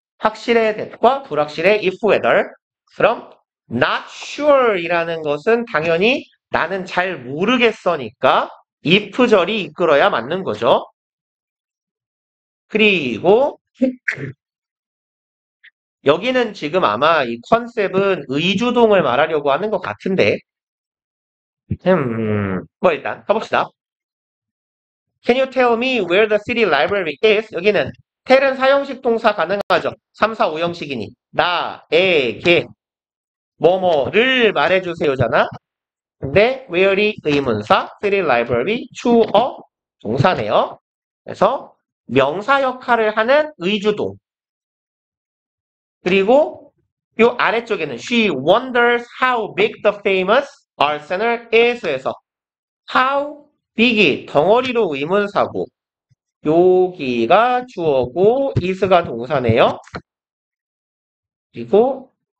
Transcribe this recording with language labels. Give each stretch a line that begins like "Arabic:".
Korean: 확실의 that과 불확실의 if, whether. 그럼 not sure 이라는 것은 당연히 나는 잘 모르겠으니까 if절이 이끌어야 맞는 거죠. 그리고 여기는 지금 아마 이 컨셉은 의주동을 말하려고 하는 것 같은데 뭐 일단 가봅시다.
English: Can you tell me where the city library is?
Korean: 여기는 tell은 사형식 동사 가능하죠. 3, 4, 5형식이니 나에게 뭐뭐를 말해주세요잖아. 근데 where이 의문사, city library 추어 동사네요. 그래서 명사 역할을 하는 의주동. 그리고 이 아래쪽에는
English: she wonders how big the famous art center is
Korean: 에서 how big이 덩어리로 의문사고 여기가 주어고 is가 동사네요. 그리고